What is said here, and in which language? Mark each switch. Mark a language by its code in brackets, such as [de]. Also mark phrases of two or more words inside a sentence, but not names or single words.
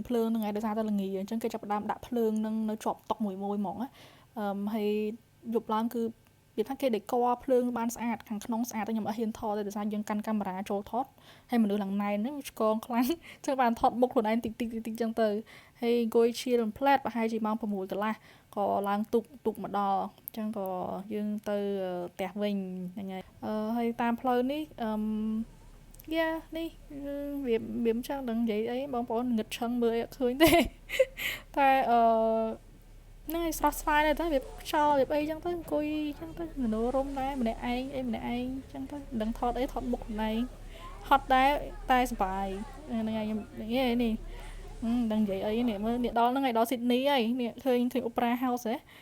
[km] ហ្នឹងហើយដោយសារតែល្ងាចអញ្ចឹងគេចាប់ផ្ដើមដាក់ភ្លើងនឹងនៅជាប់តុមួយហ្មងហើយយប់ឡើងគឺវាថាគេដេកភ្លើងបានស្អាតខាងក្នុងស្អាតតែខ្ញុំអត់ហ៊ានថតទេដោយសារយើងកាន់កាមេរ៉ា ចូលថតហើយមនុស្សឡើងណែនហ្នឹងឆ្កងខ្លាំងចឹងបានថតមុខខ្លួនឯងតិចចឹងទៅហើយអង្គុយ [en] chill and plat [km] ប្រហែលជាម៉ោង6កន្លះក៏ ឡើងទុកមកដល់អញ្ចឹងក៏យើងទៅផ្ទះវិញហ្នឹងហើយតាមផ្លូវនេះនេះវាមិនចឹងដឹងនិយាយ អីបងប្អូនងឹតឈឹងមើលអីអត់ឃើញទេតែហ្នឹងឯងស្រស់ស្វាយដែរតែវាខ្យល់វាអីចឹងទៅអង្គុយចឹងទៅមនោរម្យដែរម្នាក់ឯងចឹងទៅមិនដឹងថតអីថតមុខខ្លួនឯងហត់ដែរតែសុបាយហ្នឹងហើយខ្ញុំនេះដឹងនិយាយអីនេះមើលនេះដល់ហ្នឹងហើយដល់ស៊ីដនីហើយនេះឃើញ Opera House ហ៎